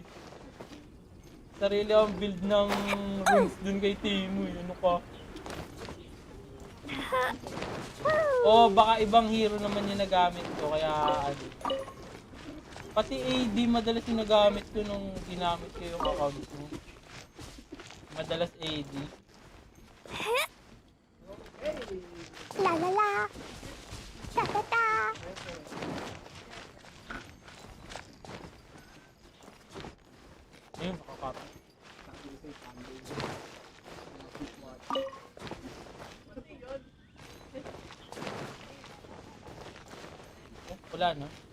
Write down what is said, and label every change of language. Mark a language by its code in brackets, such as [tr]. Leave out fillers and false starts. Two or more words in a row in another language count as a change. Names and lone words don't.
[tl] Sarili akong build ng runes dun kay Timo eh. Ano ka? Oh, baka ibang hero naman yung nagamit ko kaya Pati AD madalas yung nagamit ko nung ginamit ko yung account ko. Madalas AD. La la la. Ta-ta-ta. Ayun, nakakapit. Oh, wala na.